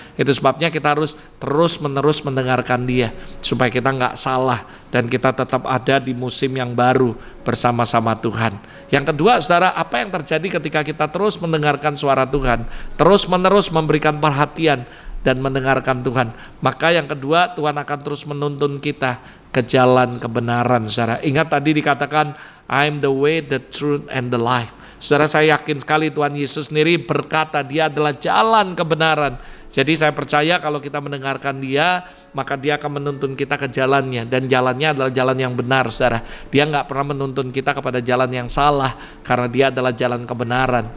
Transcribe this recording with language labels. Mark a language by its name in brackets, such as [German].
[Indonesian] Itu sebabnya kita harus terus-menerus mendengarkan Dia supaya kita nggak salah dan kita tetap ada di musim yang baru bersama-sama Tuhan. Yang kedua, saudara, apa yang terjadi ketika kita terus mendengarkan suara Tuhan, terus-menerus memberikan perhatian dan mendengarkan Tuhan? Maka yang kedua, Tuhan akan terus menuntun kita ke jalan kebenaran, saudara. Ingat tadi dikatakan, [English] I'm the way, the truth, and the life. [Indonesian] Saudara, saya yakin sekali Tuhan Yesus sendiri berkata Dia adalah jalan kebenaran. Jadi saya percaya kalau kita mendengarkan Dia, maka Dia akan menuntun kita ke jalannya. Dan jalannya adalah jalan yang benar, saudara. Dia gak pernah menuntun kita kepada jalan yang salah, karena Dia adalah jalan kebenaran.